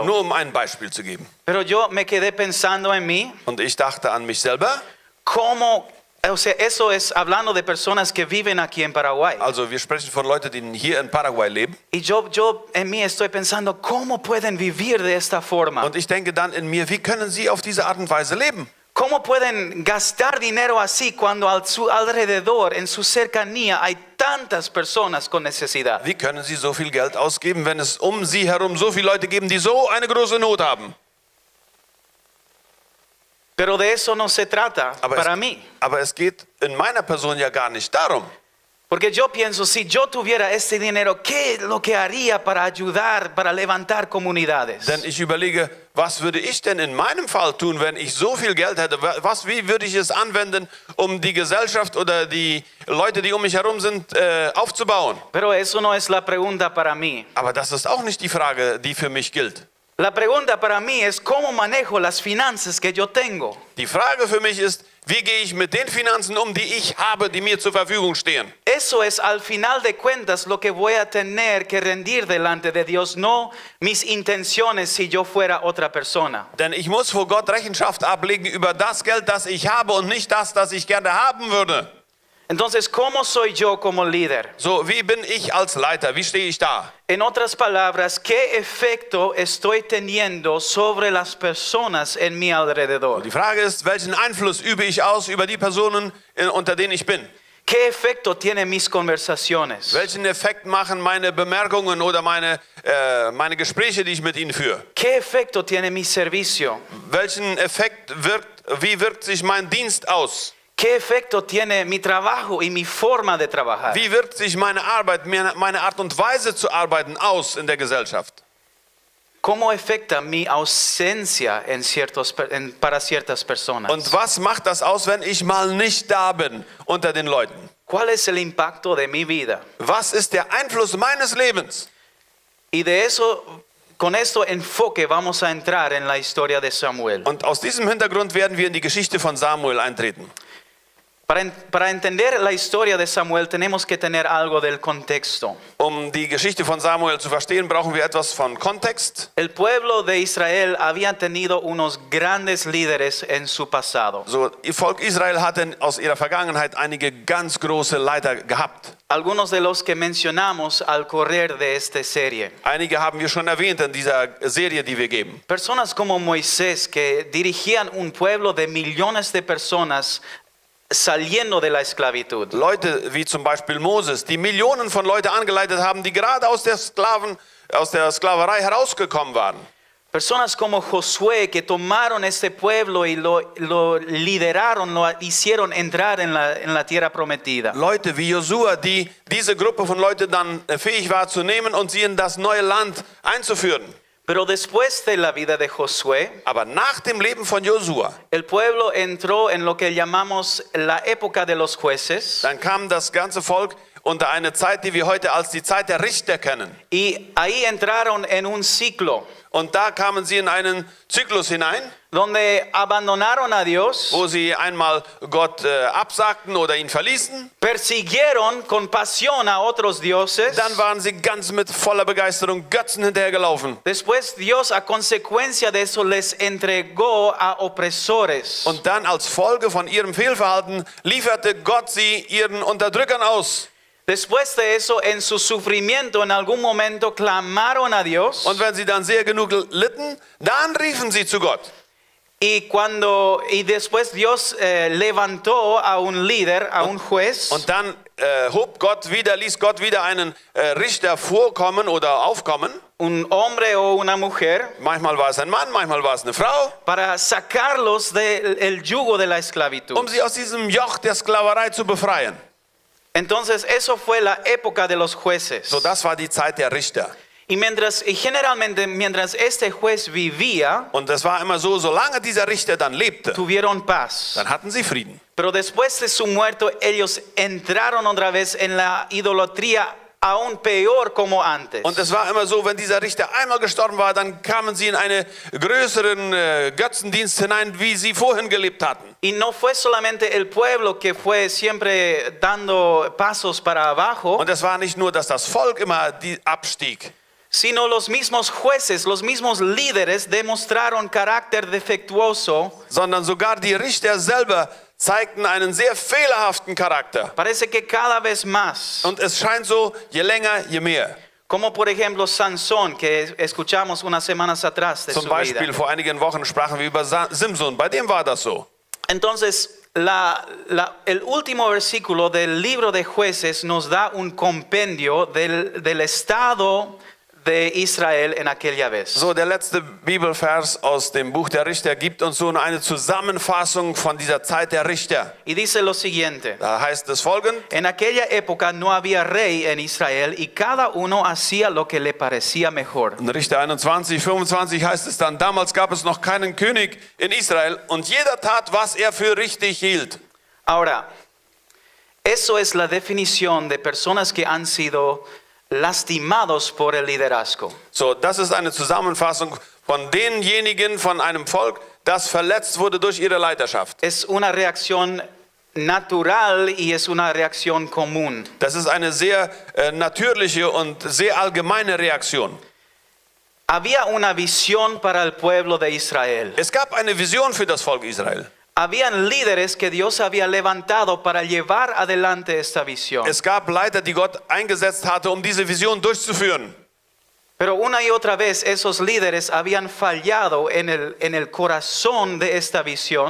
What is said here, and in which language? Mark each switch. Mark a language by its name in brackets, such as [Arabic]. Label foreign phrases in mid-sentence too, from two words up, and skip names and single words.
[German] Nur um ein Beispiel zu geben. [Spanish] Pero yo me quedé pensando en mí, [German] Und ich dachte an mich selber. [Spanish] o sea, eso es hablando de personas que viven aquí en Paraguay. [German] Also wir sprechen von Leuten, die hier in Paraguay leben. [Spanish] Y yo en mí estoy pensando, ¿cómo pueden vivir de esta forma? [German] Und ich denke dann in mir, wie können sie auf diese Art und Weise leben? [Spanish] ¿Cómo pueden gastar dinero así cuando a su alrededor, en su cercanía, hay tantas personas con necesidad? [German] Wie können sie so viel Geld ausgeben, wenn es um sie herum so viele Leute geben, die so eine große Not haben? [Spanish] Pero de eso no se trata para mí. [German] Aber es geht in meiner Person ja gar nicht darum. [Spanish] Porque yo pienso, si yo tuviera este dinero, ¿qué es lo que haría para ayudar, para levantar comunidades? [German] Denn ich überlege, was würde ich denn in meinem Fall tun, wenn ich so viel Geld hätte? Wie würde ich es anwenden, um die Gesellschaft oder die Leute, die um mich herum sind, aufzubauen? [Spanish] Pero eso no es la pregunta para mí. [German] Aber das ist auch nicht die Frage, die für mich gilt. [Spanish] La pregunta para mí es cómo manejo las finanzas que yo tengo. [German] Die Frage für mich ist, Wie gehe ich mit den Finanzen um, die ich habe, die mir zur Verfügung stehen? [Spanish] Eso es al final de cuentas lo que voy a tener que rendir delante de Dios, no mis intenciones si yo fuera otra persona. [German] Denn ich muss vor Gott Rechenschaft ablegen über das Geld, das ich habe und nicht das ich gerne haben würde. [Spanish] Entonces, ¿cómo soy yo como líder? [German] So, wie bin ich als Leiter? Wie stehe ich da? [Spanish] En otras palabras, ¿qué efecto estoy teniendo sobre las personas en mi alrededor? [German] Die Frage ist, welchen Einfluss übe ich aus über die Personen, unter denen ich bin? [Spanish] ¿Qué efecto tienen mis conversaciones? [German] Welchen Effekt machen meine Bemerkungen oder meine Gespräche, die ich mit ihnen führe? [Spanish] ¿Qué efecto tiene mi servicio? [German] Welchen Effekt wie wirkt sich mein Dienst aus? [Spanish] ¿Qué efecto tiene mi trabajo y mi forma de trabajar? [German] Wie wirkt sich meine Arbeit, meine Art und Weise zu arbeiten aus in der Gesellschaft? [Spanish] ¿Cómo afecta mi ausencia para ciertas personas? [German] Und was macht das aus, wenn ich mal nicht da bin unter den Leuten? [Spanish] ¿Cuál es el impacto de mi vida? [German] Was ist der Einfluss meines Lebens? [Spanish] Y de eso, con esto enfoque vamos a entrar en la historia de Samuel. [German] Und aus diesem Hintergrund werden wir in die Geschichte von Samuel eintreten. [Spanish] Para entender la historia de Samuel tenemos que tener algo del contexto. [German] Um die Geschichte von Samuel zu verstehen, brauchen wir etwas von Kontext. [Spanish] El pueblo de Israel había tenido unos grandes líderes en su pasado. [German] So, ihr Volk Israel hatte aus ihrer Vergangenheit einige ganz große Leiter gehabt. [Spanish] Algunos de los que mencionamos al correr de esta serie. [German] Einige haben wir schon erwähnt in dieser Serie, die wir geben. [Spanish] Personas como Moisés que dirigían un pueblo de millones de personas saliendo de la esclavitud. [German] Leute wie zum Beispiel Moses, die Millionen von Leuten angeleitet haben, die gerade aus der Sklaverei herausgekommen waren. [Spanish] Personas como Josué que tomaron este pueblo y lo lideraron, lo hicieron entrar en la tierra prometida. [German] Leute wie Josua, die diese Gruppe von Leuten dann fähig war zu nehmen und sie in das neue Land einzuführen. [Spanish] Pero después de la vida de Josué, [German] Aber nach dem Leben von Josua, [Spanish] el pueblo entró en lo que llamamos la época de los jueces. [German] dann kam das ganze Volk unter eine Zeit, die wir heute als die Zeit der Richter kennen. [Spanish] Y ahí entraron en un ciclo [German] Und da kamen sie in einen Zyklus hinein, [Spanish] donde abandonaron a Dios, [German] wo sie einmal Gott absagten oder ihn verließen. [Spanish] persiguieron con pasión a otros dioses. [German] Dann waren sie ganz mit voller Begeisterung Götzen hinterhergelaufen. [Spanish] Después Dios a consecuencia de eso les entregó a opresores. [German] Und dann als Folge von ihrem Fehlverhalten lieferte Gott sie ihren Unterdrückern aus. [Spanish] Después de eso, en su sufrimiento, en algún momento clamaron a Dios. [German] Und wenn sie dann sehr genug litten, dann riefen sie zu Gott. [Spanish] Y después Dios levantó a un líder, a un juez. [German] Und dann ließ Gott wieder einen Richter vorkommen oder aufkommen. [Spanish] Un hombre o una mujer. [German] Manchmal war es ein Mann, manchmal war es eine Frau. [Spanish] Para sacarlos del yugo de la esclavitud. [German] Um sie aus diesem Joch der Sklaverei zu befreien. [Spanish] Entonces, eso fue la época de los jueces. [German] So, das war die Zeit der Richter. [Spanish] Generalmente, mientras este juez vivía, [German] Und es war immer so, solange dieser Richter dann lebte, [Spanish] tuvieron paz. [German] dann hatten sie Frieden. [Spanish] Pero después de su muerte, ellos entraron otra vez en la idolatría aún peor como antes. [German] Und es war immer so, wenn dieser Richter einmal gestorben war, dann kamen sie in einen größeren Götzendienst hinein, wie sie vorhin gelebt hatten. [Spanish] Y no fue solamente el pueblo que fue siempre dando pasos para abajo, [German] Und es war nicht nur, dass das Volk immer abstieg, [Spanish] sino los mismos jueces, los mismos líderes demostraron carácter defectuoso. [German] sondern sogar die Richter selber zeigten einen sehr fehlerhaften Charakter. [Spanish] Parece que cada vez más. [German] Und es scheint so, je länger, je mehr. [Spanish] Como por ejemplo Sansón, que escuchamos unas semanas atrás de [German] Zum [Spanish] su [German] Beispiel [Spanish] vida. [German] vor einigen Wochen sprachen wir über Simson. Bei dem war das so. [Spanish] Entonces, el último versículo del libro de Jueces nos da un compendio del estado de Israel en aquella vez. [German] So, der letzte Bibelvers aus dem Buch der Richter gibt uns so eine Zusammenfassung von dieser Zeit der Richter. [Spanish] Y dice lo siguiente: [German] Da heißt es folgend: [Spanish] En aquella época no había rey en Israel y cada uno hacía lo que le parecía mejor. [German] In Richter 21, 25 heißt es dann: Damals gab es noch keinen König in Israel und jeder tat, was er für richtig hielt. [Spanish] Ahora, eso es la definición de personas que han sido lastimados por el liderazgo. [German] So, das ist eine Zusammenfassung von denjenigen, von einem Volk, das verletzt wurde durch ihre Leiterschaft. [Spanish] Es una reacción natural y es una reacción común. [German] Das ist eine sehr natürliche und sehr allgemeine Reaktion. [Spanish] Había una visión para el pueblo de Israel. [German] Es gab eine Vision für das Volk Israel. [Spanish] Habían líderes que Dios había levantado para llevar adelante esta visión. [German] Es gab Leiter, die Gott eingesetzt hatte, um diese Vision durchzuführen. [Spanish] Pero una y otra vez esos líderes habían fallado en el corazón de esta visión.